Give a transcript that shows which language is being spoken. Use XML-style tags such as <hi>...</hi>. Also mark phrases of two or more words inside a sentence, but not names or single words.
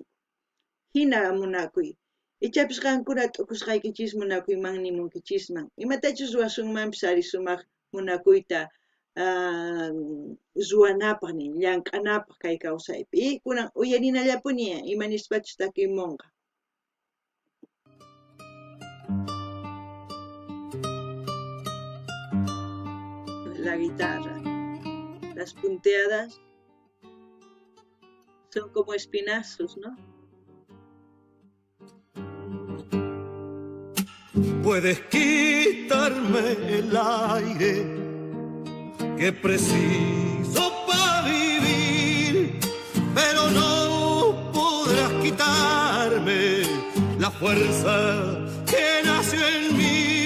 <qu>Hina munakuy. Ichapis qankuna t'ukusqaykichis munakuymanmi munkichisman. Imatachus ruwasunmanpis ari sumaq munakuyta ruwanapaq nin, llank'anapaq kay kawsaypi. Y kunan uyarinallapuni imanispachus takimunqa.</qu> <es>La guitarra. Las punteadas son como espinazos, ¿no? Puedes quitarme el aire que preciso para vivir, pero no podrás quitarme la fuerza que nació en mí.</es>